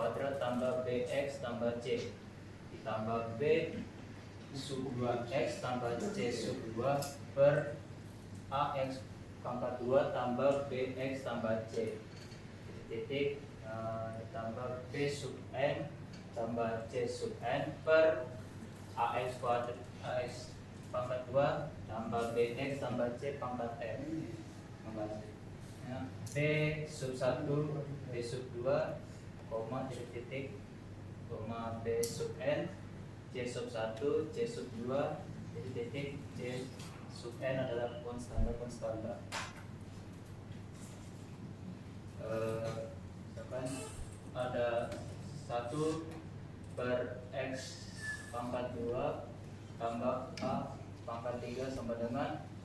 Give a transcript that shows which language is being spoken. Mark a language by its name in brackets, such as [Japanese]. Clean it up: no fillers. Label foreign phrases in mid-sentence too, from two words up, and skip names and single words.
[Indonesian] kuadrat tambah bx tambah c ditambah b sub 2x tambah c sub 2 per ax pangkat 2 tambah bx tambah c titik tambah b sub n tambah c sub n per ax kuadrat ax pangkat 2 tambah bx tambah c pangkat n. B sub 1 b sub 2 koma titik koma b sub n c sub 1 c sub 2 titik c sub n adalah konstanta misalkan ada 1 per x pangkat 2 tambah a pangkat 3 sama dengan